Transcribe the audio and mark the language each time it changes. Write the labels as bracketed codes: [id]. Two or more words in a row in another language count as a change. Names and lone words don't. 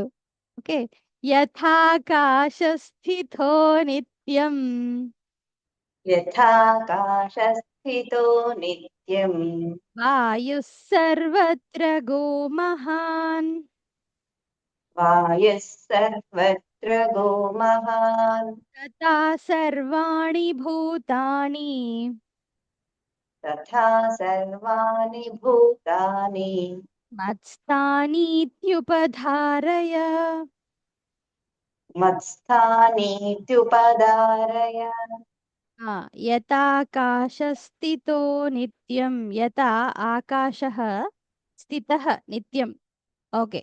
[sa] ఓకే. యథాకాశస్థితో నిత్యం యథాకాశస్థితో నిత్యం వాయుః సర్వత్ర గో మహాన్ వాయుः సర్వత్ర గో మహాన్ తథా సర్వాణి భూతాని తథా సర్వాణి భూతాని మత్స్థానీత్యుపధారయ. మత్స్థానీత్యుపదారయ ఆ! యథాకాశస్థితో నిత్యం. యథా ఆకాశః స్థితః నిత్యం. ఓకే.